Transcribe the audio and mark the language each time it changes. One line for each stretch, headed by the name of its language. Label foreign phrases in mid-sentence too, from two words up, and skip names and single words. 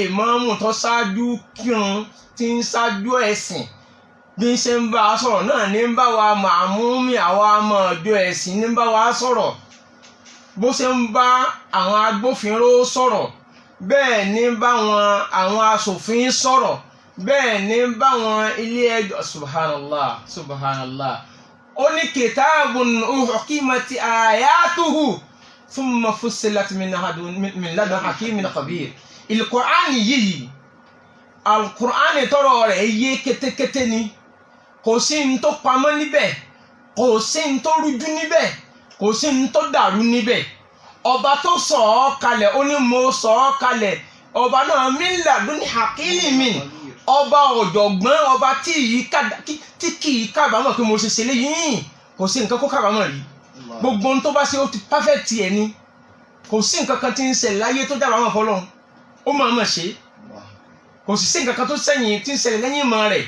Yoruba: mọ́mù tó ṣáájú kírun tí ń ṣáájú ẹ̀sìn bí ń ṣe ń bá a sọ̀rọ̀ náà ní ń bá wa màmúmi àwa ọmọ ọ̀dọ́ ẹ̀sìn ní ń bá wa sọ̀rọ̀ bó ṣe ń bá àwọn agbófinró sọ̀rọ̀ bẹ́ẹ̀ ní ń bá àwọn aṣòfin sọ̀rọ̀ bẹ́ẹ̀ ní ń bá àwọn ilé ẹjọ́ subhanallah ó ní
Arabic: كتاب أحكمت آياته ثم فصلت من لدن حكيم خبير.
Yoruba: Al-Qur'ani yìí Al-Qur'ani tọrọ rẹ̀ yé kétékété ni, kò sí n tó pamọ́ níbẹ̀, kò sí n tó rújú níbẹ̀, kò sí n tó dàrú níbẹ̀. Ọba tó sọ ọ́ kalẹ̀ ó ní mo sọ ọ́ kalẹ̀, ọba náà
Arabic: من لدن حكيم,
Yoruba: ọba ọ̀jọ̀gbọ́n, ọba tí kì í kábàámọ̀ pé mo ṣe léyìn, kò sí nǹkan kó kábàámọ̀ rí. Gbogbo ohun tó bá ṣe ó ti perfect ẹ̀ ni, kò sí nǹkan kan tí ń ṣẹlẹ̀ láyé tó jábàámọ̀ fọlọ́run, ó máa mọ̀ ṣe, kò sí nǹkan kan tó sẹ́yìn tí ń ṣẹlẹ̀ lẹ́yìn ìmọ̀ rẹ̀.